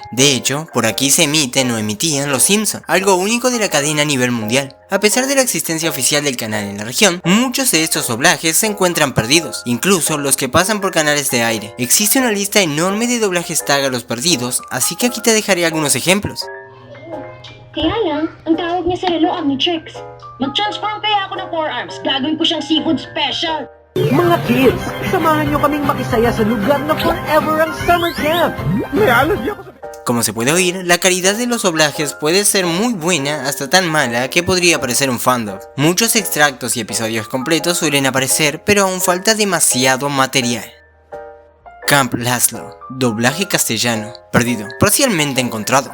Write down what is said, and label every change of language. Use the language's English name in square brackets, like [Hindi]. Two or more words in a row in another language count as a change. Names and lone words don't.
[Spanish] De hecho, por aquí se emiten o emitían Los Simpson, algo único de la cadena a nivel mundial. A pesar de la existencia oficial del canal en la región, muchos de estos doblajes se encuentran perdidos, incluso los que pasan por canales de aire. Existe una lista enorme de doblajes tagalos perdidos, así que aquí te dejaré algunos ejemplos. [Filipino] Kaya lang, ang tawag niya sa relo Omnitrix. Mag-transform kaya ako ng 4 arms, gagawin ko siyang [English] seafood special. [Filipino] Mga kids, samahan nyo kaming makisaya sa lugar na forever ang [English] summer camp. [Filipino] May allergy ako sa... [Spanish] Como se puede oír, la calidad de los doblajes puede ser muy buena hasta tan mala que podría parecer un fandom. Muchos extractos y episodios completos suelen aparecer, pero aún falta demasiado material. Camp Lazlo, doblaje castellano, perdido, parcialmente encontrado.